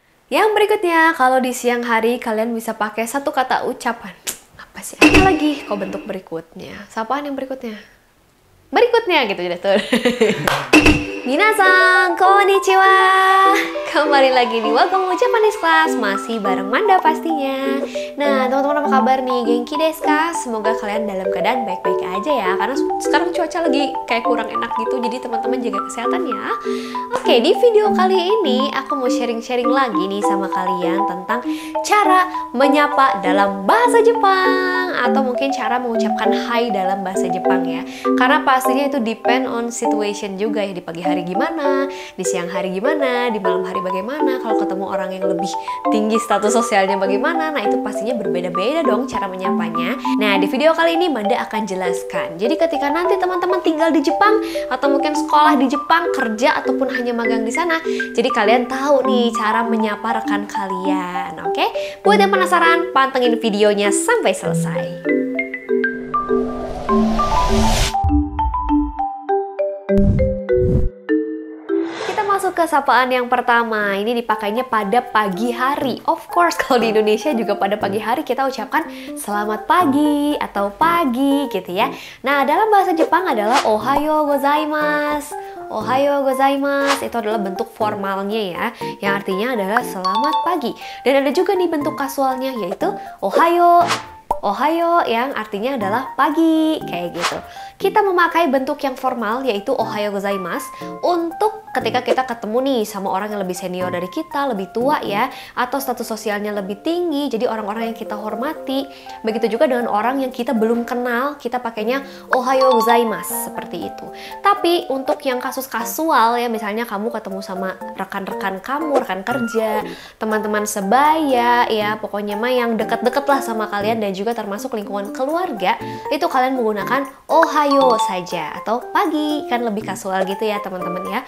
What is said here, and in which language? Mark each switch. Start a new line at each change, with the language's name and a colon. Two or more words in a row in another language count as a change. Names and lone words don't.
Indonesian: Yang berikutnya, kalau di siang hari kalian bisa pakai satu kata ucapan. Apa sih? Ada lagi kok bentuk berikutnya. Sapaan yang berikutnya? Berikutnya gitu jadi tuh.
Japanese: みなさん、こんにちは.
Indonesian: Kembali lagi di Welcome to Japanese Class. Masih bareng Manda pastinya. Nah, teman-teman apa kabar nih?
Japanese: 元気ですか?
Indonesian: Semoga kalian dalam keadaan baik-baik aja ya. Karena sekarang cuaca lagi kayak kurang enak gitu. Jadi teman-teman jaga kesehatan ya. Oke, di video kali ini aku mau sharing-sharing lagi nih sama kalian tentang cara menyapa dalam bahasa Jepang. Atau mungkin cara mengucapkan hai dalam bahasa Jepang ya. Karena pastinya itu
English: depend on situation
Indonesian: juga ya. Di pagi hari gimana, di siang hari gimana, di malam hari bagaimana, kalau ketemu orang yang lebih tinggi status sosialnya bagaimana, nah itu pastinya berbeda-beda dong cara menyapanya. Nah, di video kali ini Manda akan jelaskan. Jadi ketika nanti teman-teman tinggal di Jepang, atau mungkin sekolah di Jepang, kerja, ataupun hanya magang di sana, jadi kalian tahu nih cara menyapa rekan kalian, oke? Buat yang penasaran, pantengin videonya sampai selesai. Masuk ke sapaan yang pertama, ini dipakainya pada pagi hari.
English: Of course,
Indonesian: kalau di Indonesia juga pada pagi hari kita ucapkan selamat pagi atau pagi gitu ya. Nah, dalam bahasa Jepang adalah
Japanese: おはようございます. おはようございます
Indonesian: itu adalah bentuk formalnya ya, yang artinya adalah selamat pagi. Dan ada juga nih bentuk kasualnya, yaitu ohayo. Ohayo yang artinya adalah pagi, kayak gitu. Kita memakai bentuk yang formal yaitu
Japanese: おはようございます
Indonesian: untuk ketika kita ketemu nih sama orang yang lebih senior dari kita, lebih tua ya, atau status sosialnya lebih tinggi, jadi orang-orang yang kita hormati. Begitu juga dengan orang yang kita belum kenal, kita pakainya
Japanese: おはようございます
Indonesian: seperti itu. Tapi untuk yang kasus kasual ya, misalnya kamu ketemu sama rekan-rekan kamu, rekan kerja, teman-teman sebaya ya, pokoknya mah yang deket-deket lah sama kalian dan juga termasuk lingkungan keluarga, itu kalian menggunakan ohayo saja atau pagi, kan lebih kasual gitu ya teman-teman ya.